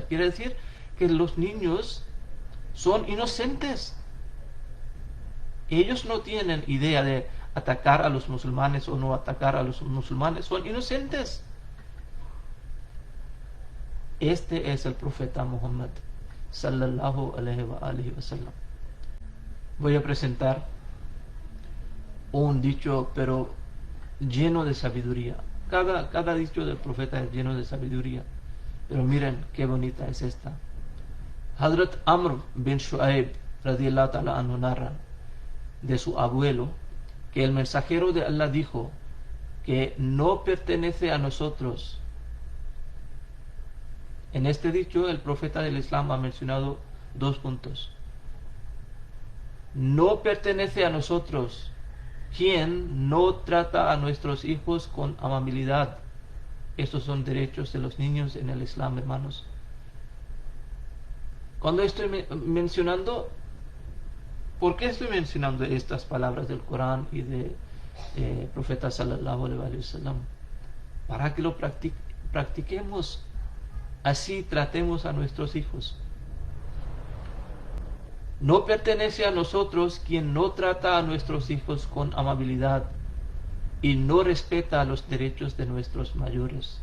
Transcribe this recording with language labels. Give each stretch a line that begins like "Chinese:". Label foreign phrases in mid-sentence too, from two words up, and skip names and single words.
Spanish: Quiere decir que los niños son inocentes. Ellos no tienen idea de atacar a los musulmanes o no atacar a los musulmanes, son inocentes. Este es el profeta Muhammad
Arabic: صلى الله عليه وسلم.
Spanish: Voy a presentar un dicho, pero lleno de sabiduría. Cada dicho del profeta es lleno de sabiduría. Pero miren qué bonita es esta. Hazrat Amr bin Shu'aib
Arabic: رضي الله تعالى عنه
Spanish: narra de su abuelo que el mensajero de Allah dijo que no pertenece a nosotros. En este dicho el profeta del Islam ha mencionado 2 puntos. No pertenece a nosotros quien no trata a nuestros hijos con amabilidad. Estos son derechos de los niños en el Islam, hermanos. Cuando estoy mencionando, ¿por qué estoy mencionando estas palabras del Corán y del profeta
Arabic: صلى الله عليه وسلم?
Spanish: Para que lo practiquemos. Así tratemos a nuestros hijos. No pertenece a nosotros quien no trata a nuestros hijos con amabilidad y no respeta los derechos de nuestros mayores.